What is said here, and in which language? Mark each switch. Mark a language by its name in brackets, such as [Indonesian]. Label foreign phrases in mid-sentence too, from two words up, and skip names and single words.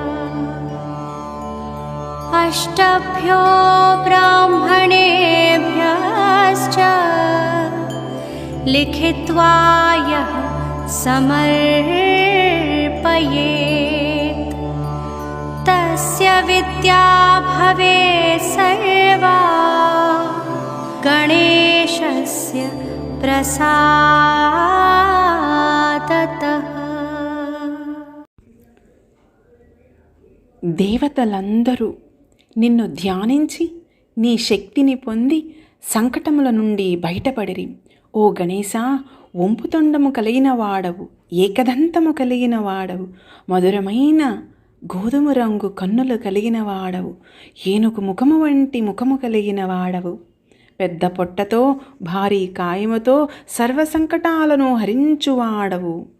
[Sanskrit] अष्टभ्यो ब्राह्मणेभ्यश्च लिखित्वा यः समर्पयेत् तस्य विद्या भवेत् सर्वा गणेशस्य प्रसादतः। [Telugu] దేవతలందరూ నిన్ను ధ్యానించి నీ శక్తిని పొంది సంకటముల నుండి బయటపడిరి. ఓ గణేశ, వంపుతొండము కలిగిన వాడవు, ఏకదంతము కలిగిన వాడవు, మధురమైన గోధుమ రంగు కన్నులు కలిగిన వాడవు, ఏనుగు ముఖము వంటి ముఖము కలిగిన వాడవు, పెద్ద పొట్టతో భారీ కాయముతో సర్వ సంకటాలను హరించువాడవు.